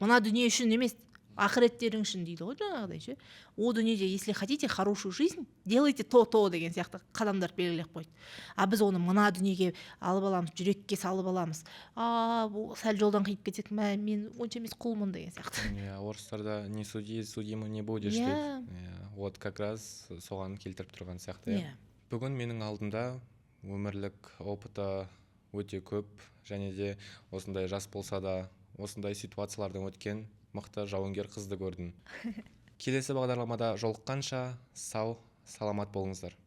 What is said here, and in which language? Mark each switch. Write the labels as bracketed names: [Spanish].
[Kazakh] Мына дүние үшін емес, ақыреттерің үшін дейді ғой жаңағыдай ше. О дүниеде, [Russian] если хотите хорошую жизнь, делайте то [Kazakh] деген сияқты қадамдар белгілеп қойды. Біз оны мына дүниеге алып аламыз, жүрекке салып аламыз. Бұл сәл жолдан қиып кетсек, мен онша емес құлмын деген сияқты. Орыстарда [Russian] не суди, судимый не будешь [Kazakh] дейді. [Russian] Вот как раз [Kazakh] соған келтіріп тұрған сияқты. Бүгін менің алдымда өмірлік опыты өте көп, және де осындай жас болса да, осындай ситуациялардан өткен мықты жауынгер қызды көрдім. Келесі бағдарламада жолыққанша сау, саламат болыңыздар.